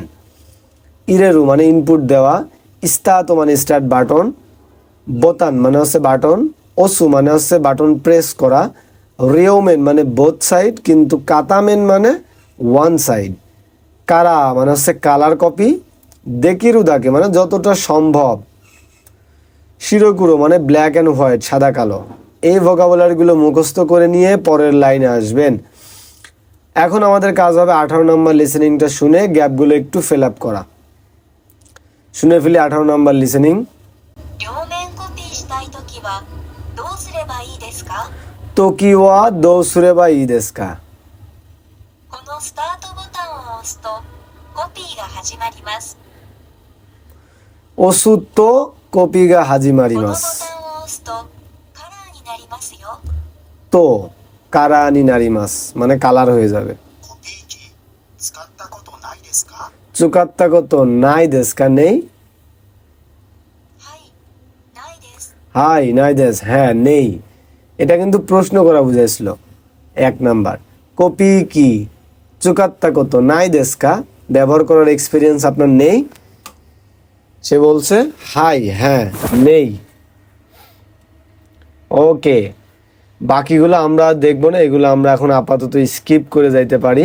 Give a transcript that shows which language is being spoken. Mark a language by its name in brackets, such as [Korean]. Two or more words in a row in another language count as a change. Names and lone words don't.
[Bangla] ইরেরু মানে ইনপুট দেওয়া, স্টাতো মানে [English] start button, [Bangla] বোতান মানে হচ্ছে বাটন, ওসু মানে হচ্ছে [English] button press [Bangla] করা, রিওমেন মানে [English] both side [Bangla] কিন্তু কাতামেন মানে [English] one side, [Bangla] কারা মানে হচ্ছে [English] color copy, [Bangla] দেকিরুদাকে মানে যতটা সম্ভব, শিরোকুরো মানে [English] black and white [Bangla] সাদা কালো। এই ভোকাবুলারিগুলো মুখস্থ করে নিয়ে পরের লাইনে আসবেন। এখন আমাদের কাজ হবে 18 নম্বর লিসেনিংটা শুনে গ্যাপগুলো একটু [English] fill up [Bangla] করা। শুনে ফেলি 18 নম্বর লিসেনিং। [Japanese] 両面コピーしたいときはどうすればいいですか？時はどうすればいいですか？このスタートボタンを押すとコピーが始まります。押すとコピーが始まりこのボタンをます。押すとカラーになりますよ。とカラーになります [Bangla] মানে কালার হয়ে যাবে। [Japanese] コピー機使ったことないですか？使ったことないですか? [Bangla] নেই। [Japanese] はい、ないです。はい、ないです, [Bangla] হ্যাঁ নেই। এটা কিন্তু প্রশ্ন করা বুঝাইছিল। 1 নাম্বার [Japanese] コピー機使ったことないですか [Bangla] ব্যবহার করার এক্সপিরিয়েন্স আপনার নেই। সে বলছে হাই, হ্যাঁ নেই। ওকে, বাকিগুলো আমরা দেখব না, এগুলো আমরা এখন আপাতত স্কিপ করে যাইতে পারি।